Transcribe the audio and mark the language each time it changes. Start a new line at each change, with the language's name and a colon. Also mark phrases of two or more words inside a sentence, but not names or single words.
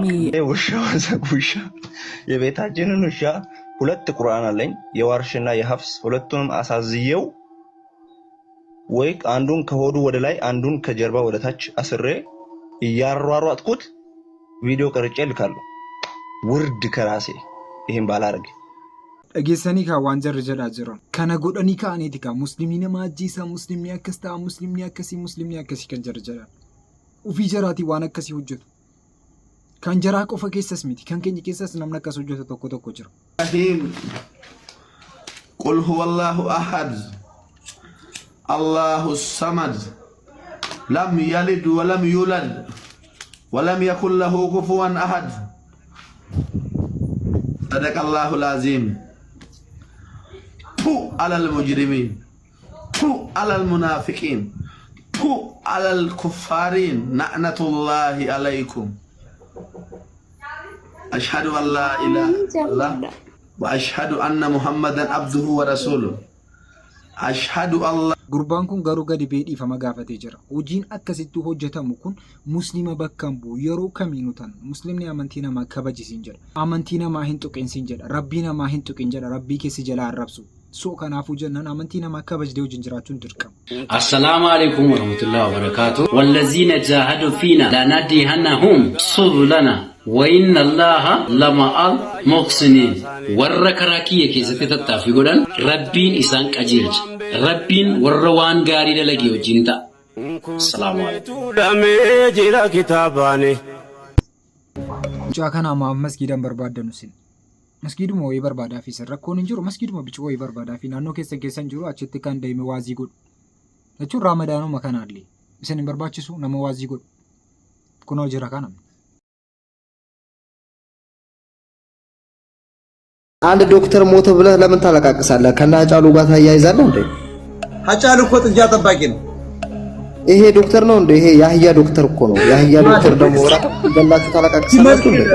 Amharic: ውሻ የቤታችንን ውሻ 2 ቁርአን አለኝ የዋርሽና የሐፍስ ሁለቱንም አሳዝየው ወይ አንዱን ከሆዱ ወደ ላይ አንዱን ከጀርባ ወደ ታች አስሬ እያሯሯጥኩት ቪዲዮ ቀርጬ ልካለሁ። ውርድ ከራሴ ይሄን ባላረግ
Oromo: dhageessanii kaa waan jarri jedhaa jiran kana godhanii ka'aniiti kaa muslimni nama ajjeesaa, muslimni akkas ta'a, muslimni akkasii kan jarri jedhan ufii jaraatii waan akkasii hojjetu. Kan jaraa qofa keessas miti, kan keenya keessas namni akkas hojjetu tokko jira.
Arabic: قل هو الله أحد الله الصمد لم يلد ولم يولد ولم يكن له كفوا أحد. صدق الله العظيم تفو على المجرمين تفو على المنافقين تفو على الكفار لعنة الله عليكم أشهد أن لا إله إلا الله وأشهد أن محمدا عبده ورسوله أشهد الله
Oromo: gurbaan kun garuu gadi beedhiifama gaafatee jira. Hojiin akkasittuu hojjetamu kun muslima bakka bu'u yeroo kamiinuu tan muslimni amantii namaa kabajisiin jedha. Amantii namaa hin tuqinsiin jedha. Rabbii namaa hin tuqin jedha. Rabbii keessi jalaa arrabsu. So kanaafuu jennaan amantii namaa kabajdee hojiin jiraachuun dirqama.
Arabic: السلام عليكم ورحمة الله وبركاته. والذين جاهدوا فينا لنهدينهم سبلنا وإن الله لمع المحسنين.
Oromo: Warra karaa kiyya keessatti tattaaffii godhan Rabbiin isaan qajeelcha. Rabbiin warra waan gaarii dalagee wajjin ta'a.
Arabic: السلام عليكم.
Oromo: Mucaa kana amaaf masgiidaan barbaadanu sin. Masgiiduma wayii barbaadaa fi rakkoon hin jiru. Masgiiduma bichuu wayii barbaadaa fi naannoo keessan jiru achitti kan deeme waazii godhu. Jechuun raamadaanuma kanaallee isin hin barbaachisu nama waazii godhu. Kunoo jira kana.
Amharic: አንድ ዶክተር ሞተ ብለህ ለምን ታለቃቅሳለህ? ከና ሀጫሉ ጋር ታያይዛለህ እንዴ? ሀጫሉ እኮ ጥጃ ጠባቂ ነው። ይሄ ዶክተር ነው እንዴ? ይሄ ያህያ ዶክተር እኮ ነው። ያህያ ዶክተር ደግሞ ወራ ገላችሁ ታለቃቅሳላችሁ እንዴ?